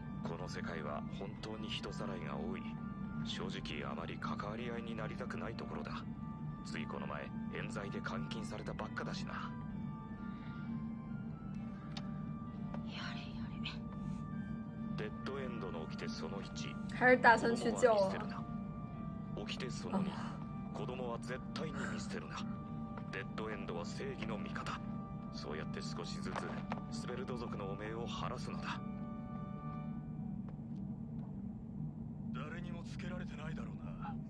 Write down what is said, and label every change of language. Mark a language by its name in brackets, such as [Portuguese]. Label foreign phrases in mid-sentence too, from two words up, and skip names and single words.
[Japanese] この世界は本当に人さらいが多い。正直あまり関わり合いになりたくないところだ。ついこの前冤罪で監禁されたばっかだしな。やれやれ。デッドエンドの掟その1。 [Chinese] 还是打算去救 [Japanese] 子供は見捨て [Chinese] 了 [Japanese] る。な。掟その2。子供は絶対に見捨てるな。デッドエンドは正義の味方。そうやって少しずつスペルド族の汚名を晴らすのだ。誰にもつけられてないだろうな。